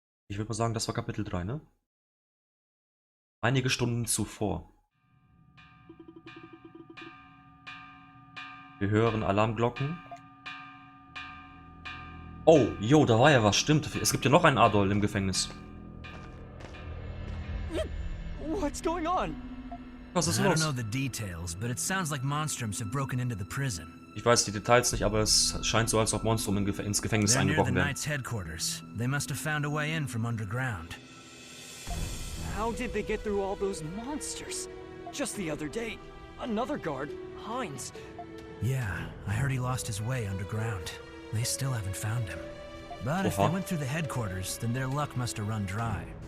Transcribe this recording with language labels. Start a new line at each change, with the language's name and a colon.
German: würde mal sagen, das war Kapitel 3, ne? Einige Stunden zuvor. Wir hören Alarmglocken. Oh, jo, da war ja was, stimmt. Es gibt ja noch einen Adol im Gefängnis.
English: What's going on?
German: Was ist
English: I don't
German: los?
English: know the details, but it sounds like Monstrums have broken into the prison.
German: Ich weiß die Details nicht, aber es scheint so, als ob Monstrum ins Gefängnis
English: They're near the
German: eingebrochen wären.
English: Knight's headquarters. They must have found a way in from underground. How did they get through all those monsters? Just the other day, another guard, Heinz. Yeah, I heard he lost his way underground. They still haven't found him. But if they went through the headquarters, then their luck must have run dry.